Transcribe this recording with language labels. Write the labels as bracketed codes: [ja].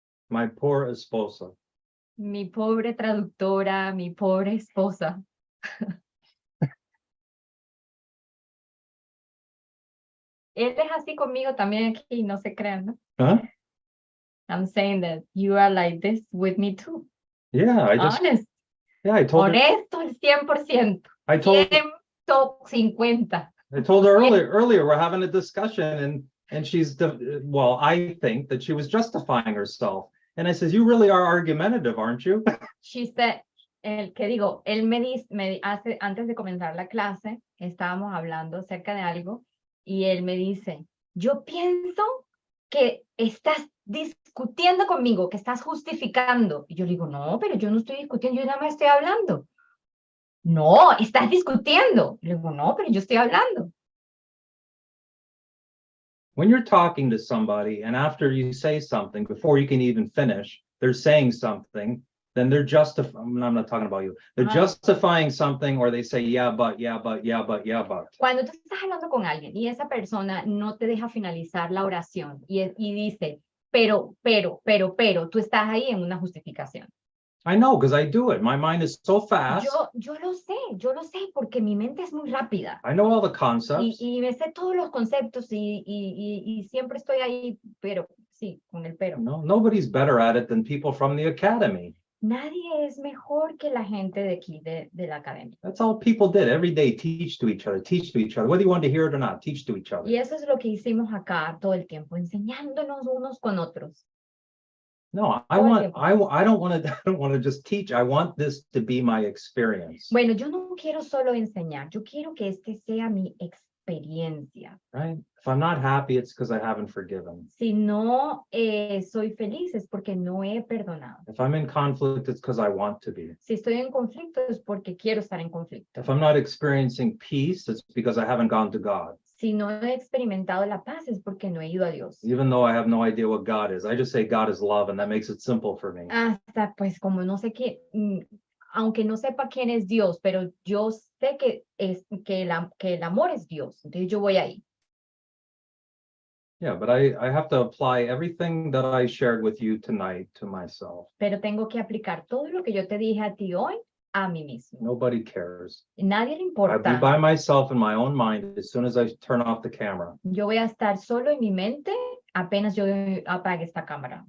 [en] My poor esposa. [es] Mi pobre traductora, mi pobre esposa. Él es así conmigo también aquí, no se crean, ¿no? [en] Huh? I'm saying that you are like this with me too. Yeah, I just, Honest. yeah, I told her, [es] Honesto al 100%. [en] I told [es] 150. [en] her earlier, we're having a discussion and she's, well, I think that she was justifying herself. And I says, you really are argumentative, aren't you? She said, [es] él me dice, antes de comenzar la clase, estábamos hablando acerca de algo y él me dice, yo pienso que estás discutiendo conmigo, que estás justificando. Y yo le digo, no, pero yo no estoy discutiendo, yo nada más estoy hablando. No, estás discutiendo. Le digo, no, pero yo estoy hablando. [en] When you're talking to somebody and after you say something, before you can even finish, they're saying something, then they're justifying, I'm not talking about you, they're justifying something or they say, yeah, but. [es] Cuando tú estás hablando con alguien y esa persona no te deja finalizar la oración y dice, pero, tú estás ahí en una justificación. [en] I know, because I do it. My mind is so fast. [es] Yo lo sé, porque mi mente es muy rápida. [en] I know all the concepts. [es] Y me sé todos los conceptos y siempre estoy ahí, pero, sí, con el pero. [en] No, nobody's better at it than people from the academy. [es] Nadie es mejor que la gente de aquí, de la academia. [en] That's all people did every day. Teach to each other, whether you want to hear it or not, teach to each other. [es] Y eso es lo que hicimos acá todo el tiempo, enseñándonos unos con otros. [en] No, I don't want to just teach. I want this to be my experience. [es] Bueno, yo no quiero solo enseñar, yo quiero que este sea mi experiencia. [en] Right? If I'm not happy, it's because I haven't forgiven. [es] Si no soy feliz es porque no he perdonado. [en] If I'm in conflict, it's because I want to be. [es] Si estoy en conflicto es porque quiero estar en conflicto. [en] If I'm not experiencing peace, it's because I haven't gone to God. [es] Si no he experimentado la paz es porque no he ido a Dios. [en] Even though I have no idea what God is, I just say God is love, and that makes it simple for me. [es] Hasta pues como no sé qué, aunque no sepa quién es Dios, pero yo sé que el amor es Dios, entonces yo voy ahí. [en] Yeah, but I have to apply everything that I shared with you tonight to myself. [es] Pero tengo que aplicar todo lo que yo te dije a ti hoy a mí mismo. [en] Nobody cares. [es] Nadie le [en] I'll be [es] importa. [en] by myself in my own mind as soon as I turn off the camera. [es] Yo voy a estar solo en mi mente apenas yo apague esta cámara.